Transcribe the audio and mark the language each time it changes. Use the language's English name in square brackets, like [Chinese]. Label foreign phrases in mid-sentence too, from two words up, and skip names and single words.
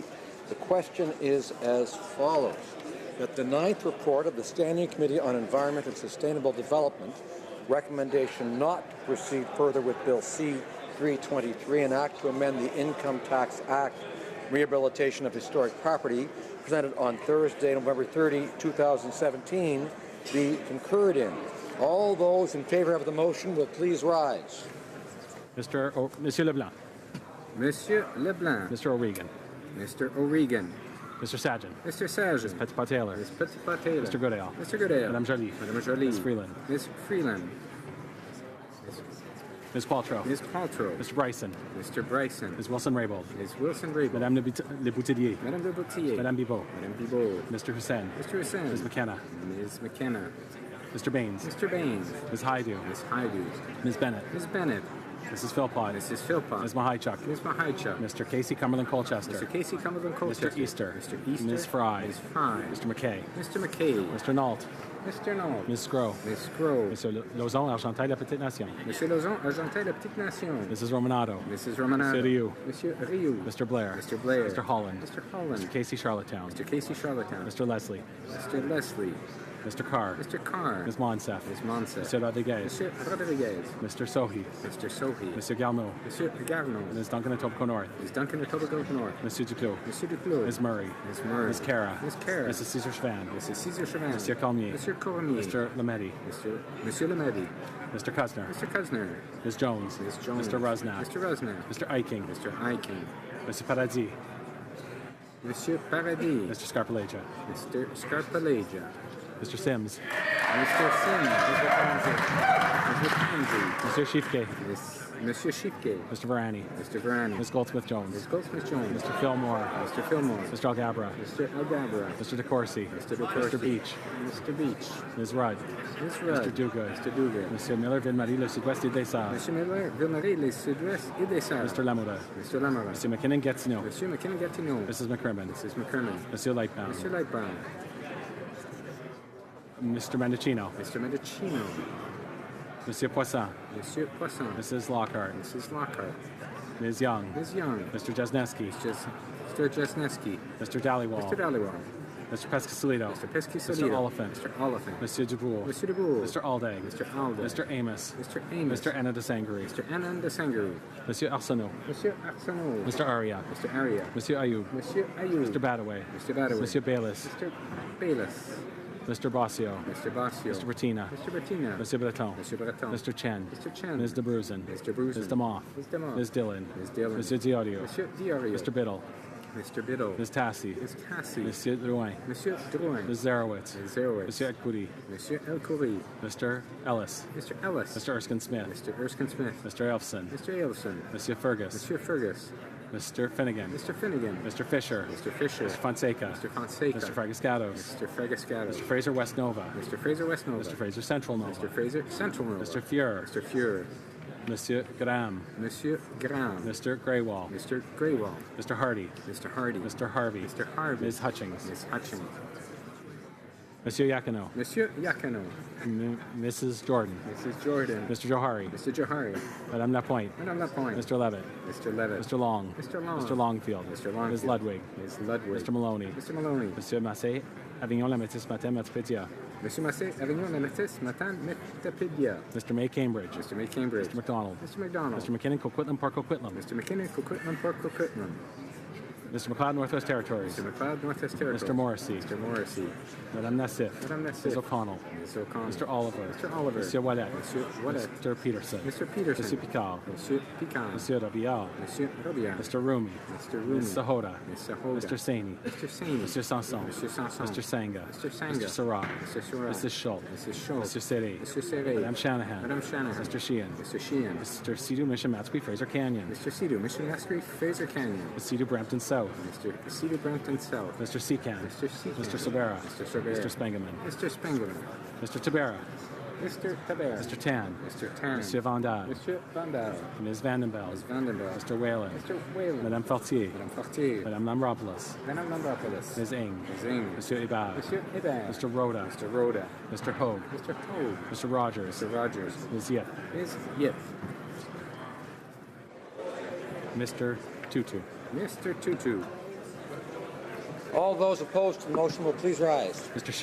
[English] The question is as follows: that the 9th report of the Standing Committee on Environment and Sustainable Development recommendation not to proceed further with Bill C-323, an act to amend the Income Tax Act, Rehabilitation of Historic Property, presented on Thursday, November 30, 2017, be concurred in. All those in favor of the motion will please rise. Monsieur Leblanc. Monsieur Leblanc. Mr. O'Regan. Mr. O'Regan. Mr. Sajan. Mr. Sajan. Ms. Petitpas-Taylor. Ms. Petitpas-Taylor. Mr. Goodale. Mr. Goodale. Madame Joly. Madame Joly. Ms. Freeland. Ms. Freeland. Ms. Qualtrough. Ms. Qualtrough. Mr. Bryson. Mr. Bryson. Ms. Wilson-Raybould. Ms. Wilson-Raybould. Madame Le Boutillier. Madame Le Boutillier. Madame Bibeau. Madame Bibeau. Mr. Hussain. Mr. Hussain. Ms. McKenna. Ms. McKenna. Mr. Baines. Mr. Baines. Ms. Haidu. Ms. Haidu. Ms. Bennett. Ms. Bennett. Mrs. Philpott. Mrs. Philpott. Ms. Mahichuk. Ms. Mahichuk. Mr. Casey Cumberland Colchester. Mr. Casey Cumberland Colchester. Mr. Easter. Mr. Easter. Ms. Fry. Ms. Fry. Mr. McKay. Mr. McKay. Mr. Nault. Mr. Nault. Ms. Scrow. Ms. Scrow. Monsieur Lauzon, Argenteuil, La Petite Nation. Monsieur Lauzon, Argenteuil, La Petite Nation. Mrs. Romanado. Mrs. Romanado. Monsieur Rioux. Monsieur Rioux. Mr. Blair. Mr. Blair. Mr. Holland. Mr. Holland. Mr. Casey Charlottetown. Mr. Casey Charlottetown. Mr. Leslie. Mr. Leslie. Mr. Carr. Mr. Carr. Ms. Monsef. Ms. Monsef. Monsieur Rodriguez. Monsieur Rodriguez. Mr. Sohi. Mr. Sohi. Monsieur Garneau. Monsieur Garneau. Ms. Duncan Etobicoke North. Ms. Duncan Etobicoke North. Monsieur Duclos. Monsieur Duclos. Ms. Murray. Ms. Murray. Ms. Cara. Ms. Cara. Mrs. Cesar Chavan. Mrs. Cesar Chavan. Monsieur Cormier. Monsieur Cormier. Mr. Lemedi. Monsieur Lemedi. Mr. Kuzner. Mr. Kuzner. Ms. Jones. Ms. Jones. Mr. Rusnak. Mr. Rusnak. Mr. Eiking. Mr. Eiking. Mr. Paradis. Monsieur Paradis. Mr. Scarpalegia. Mr. Scarpalegia. Mr. Sims. Mr. Sims. Mr. Fonzie. Mr. Fonzie. Mr. Schiefke. Monsieur Schiefke. Mr. Varani. Mr. Varani. Ms. Goldsmith-Jones. Ms. Goldsmith-Jones. Mr. Fillmore. Mr. Fillmore. Mr. Algabra. Mr. Algabra. Mr. DeCourcy. Mr. DeCourcy. Mr. Beach. Mr. Beach. Ms. Rudd. Ms. Rudd. Mr. Duguid. Mr. Duguid. Monsieur Miller, Ville-Marie, Le Sud-Ouest et des Sarres. Monsieur Miller, Ville-Marie, Les Sud-Ouest et des Sarres. Mr. Lamoureux. Mr. Lamoureux. Monsieur McKinnon Gatineau. Monsieur McKinnon Gatineau. Mrs. McCrimmon. Mrs. McCrimmon. Monsieur Lightbound. Monsieur Lightbound. Mr. Mendocino. Mr. Mendocino. Monsieur Poisson. Monsieur Poisson. Mrs. Lockhart. Mrs. Lockhart. Ms. Young. Ms. Young. Mr. Jesneski. Mr. Jesneski. Mr. Dhaliwal. Mr. Dhaliwal. Mr. Pescasolito. Mr. Pescasolito. Mr. Oliphant. Mr. Oliphant. Monsieur Duboul. Monsieur Duboul. Mr. Aldag. Mr. Aldag. Mr. Amos. Mr. Amos. Mr. Anna de Sangri. Mr. Anand de Sangri. Monsieur Arsenault. Monsieur Arsenault. Mr. Aria. Mr. Aria. Monsieur Ayoub. Monsieur Ayoub. Mr. Badaway. Mr. Badaway. Monsieur Bayless. Mr. Bayless. Mr. Bossio. Mr. Bossio. Mr. Bertina. Mr. Bertina. Monsieur Breton. Monsieur Breton. Mr. Chen. Mr. Chen. Ms. de Bruzen. Mr. Bruzen. Ms. Demoff. Ms. Demoff. Ms. Dillon. Ms. Dillon. Monsieur Diorio. Monsieur Diorio. Mr. Biddle. Mr. Biddle. Ms. Tassi. Ms. Tassi. Monsieur Drouin. Monsieur Drouin. Ms. Zarowitz. Ms. Zarowitz. Monsieur Edcouri. Monsieur Elkoury. Mr. Ellis. Mr. Ellis. Mr. Erskine Smith. Mr. Erskine Smith. Mr. Elfson. Mr. Elfson. Monsieur Fergus. Monsieur Fergus. Mr. Finnegan. Mr. Finnegan. Mr. Fisher. Mr. Fisher. Mr. Fonseca. Mr. Fonseca. Mr. Fragascatos. Mr. Fragascatos. Mr. Fraser West Nova. Mr. Fraser West Nova. Mr. Fraser Central Nova. Mr. Fraser Central Nova. Mr. Fuhrer. Mr. Fuhrer. Monsieur Graham. Monsieur Graham. Mr. Greywall. Mr. Greywall. Mr. Hardy. Mr. Hardy. Mr. Harvey. Mr. Harvey. Ms. Hutchings. Ms. Hutchings. Monsieur Yakino. Monsieur Yakino. Mrs. Jordan. Mrs. Jordan. Mr. Johari. Mr. Johari. Madame Lapointe. Madame Lapointe. Mr. Levitt. Mr. Levitt. Mr. Long. Mr. Long. Mr. Longfield. Mr. Longfield. Ms. Ludwig. Ms. Ludwig. Mr. Maloney. Mr. Maloney. Monsieur Massé. Avignon, La Métis, Matin, Matapédia. Monsieur Massé, Avignon, La Métis, Matin, Matapédia. Mr. May, Cambridge. Mr. May, Cambridge. Mr. McDonald. Mr. McDonald. Mr. McKinnon, Coquitlam, Park Coquitlam. Mr. McKinnon, Coquitlam, Park Coquitlam. Mr. McLeod, Northwest Territories. Mr. McLeod, Northwest Territories. Mr. Morrissey. Mr. Morrissey. Madame Nassif. Madame Nassif. Ms. O'Connell. Ms. O'Connell. Mr. Oliver. Mr. Oliver. Monsieur Wallet. Monsieur Wallet. Mr. Peterson. Mr. Peterson. Monsieur Picard. Monsieur Picard. Monsieur Rabillard. Monsieur Robillard. Mr. Rumi. Mr. Rumi. Ms. Sahota. Ms. Sahota. Mr. Saini. Mr. Saini. Monsieur Sanson. Monsieur Sanson. Mr. Sanga. Mr. Sanga. Mr. Surratt. Mr. Surratt. Mrs. Schultz. Mrs. Schultz. Mr. Serret. Mr. Serret. Madame Shanahan. Madame Shanahan. Mr. Sheehan. Mr. Sheehan. Mr. Sidhu Mission Matsqui, Fraser Canyon. Mr. Sidhu, Mission Mastery, Fraser Canyon. Mr. Sidhu Brampton South. Mr. Sidhu Brampton South. Mr. Secan. Mr. Secan. Mr. Sabera. Mr. Sabera. Mr. Spengeman. Mr. Spengler. Mr. Tabera. Mr. Tabera. Mr. Tan. Mr. Tan. Monsieur Vandal. Monsieur Vandal. Ms. Vandenbeld. Ms. Vandenberg. Mr. Whalen. Mr. Whalen. Madame Fortier. Madame Fortier. Madame Lambropoulos. Madame Lambropoulos. Ms. Ing. Ms. Ing. Monsieur Ibad. Monsieur Ibad. Mr. Rhoda. Mr. Rhoda. Mr. Hogue. Mr. Hogue. Mr. Rogers. Mr. Rogers. Ms. Yip. Ms. Yip. Mr. Tutu. Mr. Tutu. All those opposed to the motion will please rise.